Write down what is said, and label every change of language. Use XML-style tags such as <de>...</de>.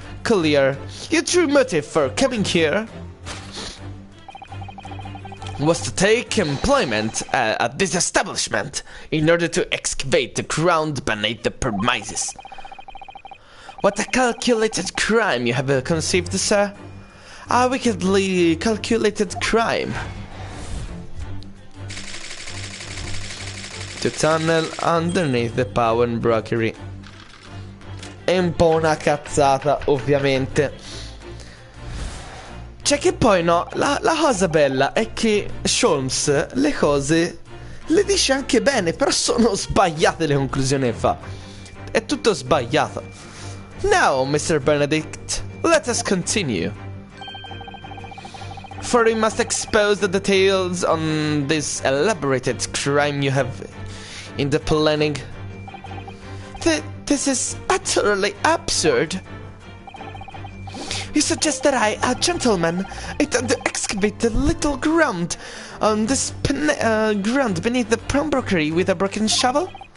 <en>Your true motive for coming here was to take employment at this establishment in order to excavate the ground beneath the premises. What a calculated crime you have conceived, sir. A wickedly calculated crime. To tunnel underneath the power and brokery.</en> <it>È un po' una cazzata, ovviamente. Cioè che poi no, la cosa bella è che Sholmes le cose le dice anche bene, però sono sbagliate le conclusioni che fa. È tutto sbagliato.</it> <en>Now, Mr. Benedict, let us continue. For we must expose the details on this elaborated crime you have in the planning. This is utterly absurd. You suggest that I, a gentleman, intend to excavate the little ground on this ground beneath the pawnbrokery with a broken shovel?</en>